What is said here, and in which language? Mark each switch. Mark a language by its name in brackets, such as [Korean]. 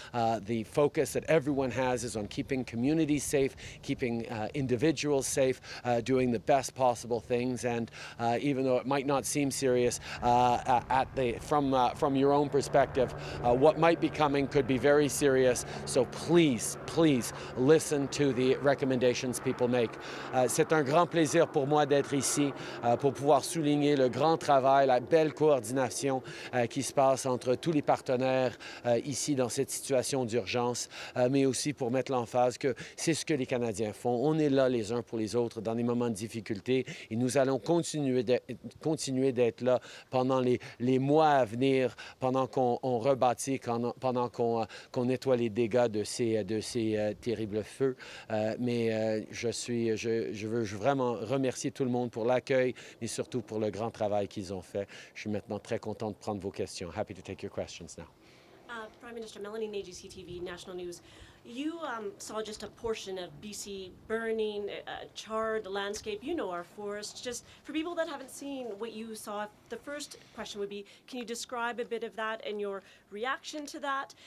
[English] The focus that everyone has is on keeping communities safe, keeping individuals safe, doing the best possible things, and even though it might not seem serious from your own perspective, what might be coming could be very serious. So please, please listen to the recommendations people make. [French] C'est un grand plaisir pour moi d'être ici pour pouvoir souligner le grand travail, la belle coordination qui se passe entre tous les partenaires ici dans cette situation d'urgence, mais aussi pour mettre l'emphase que c'est ce que les Canadiens font. On est là les uns pour les autres dans des moments de difficulté et nous allons continuer d'être là pendant les mois à venir, pendant qu'on rebâtit, pendant qu'on nettoie les dégâts de ces terribles feux. Mais je veux vraiment remercier tout le monde pour l'accueil, mais surtout pour le grand travail qu'ils ont fait. Je suis maintenant très content de prendre vos questions. [English] Happy to take your questions now. Prime Minister Melanie Nagy, CTV National News. You saw just a portion of BC burning, charred landscape. You know our forests. Just for people that haven't seen what you saw, the first question would be, can you describe a bit of that and your reaction to that?